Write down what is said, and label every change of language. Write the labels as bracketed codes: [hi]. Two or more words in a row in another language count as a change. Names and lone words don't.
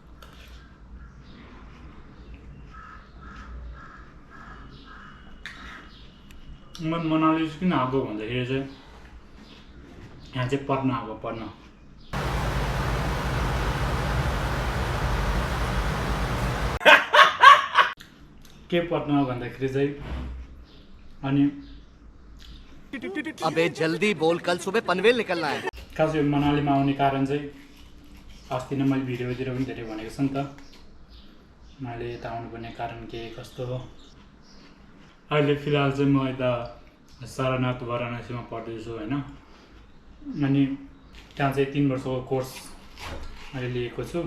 [ne] म मनाली किन आएको भन्दाखेरि चाहिँ यहाँ चाहिँ पढ्न आएको, पढ्न। के पढ्न भन्दाखेरि चाहिँ अनि [hi] अबे जल्दी बोल, कल सुबह पनवेल निकलना है। [ne] खास यो मनालीमा आउने कारण चाहिँ अस्ति नै मैले भिडियोतिर पनि धेरै भनेको छु नि त, मैले यता आउनुपर्ने कारण के कस्तो हो। अहिले फिलहाल चाहिँ म यता सारनाथ वाराणसीमा पढ्दैछु होइन। अनि त्यहाँ चाहिँ 3 वर्षको कोर्स मैले लिएको छु।